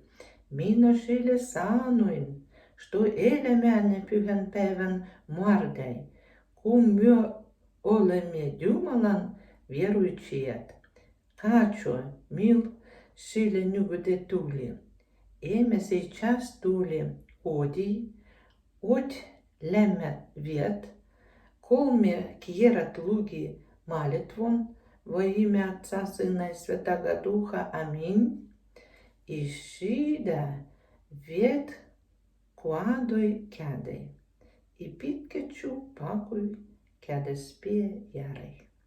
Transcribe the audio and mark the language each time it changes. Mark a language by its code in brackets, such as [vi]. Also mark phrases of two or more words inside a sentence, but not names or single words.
[olo] Minä sille sanoin, što elämäni pyhän päivän muardai, kun myö olemme Jumalan vieruitsijat. Katso, mil sille nykyte tuli. Emme сейчас tuli kodi, ot lämmät viet, 3 kierrat luki malitvon, [ru] во имя Отца, Сына и Святаго Духа. Аминь. [olo] И šida viet kuadoi kädei. I pitkätju pakui kädespie järej.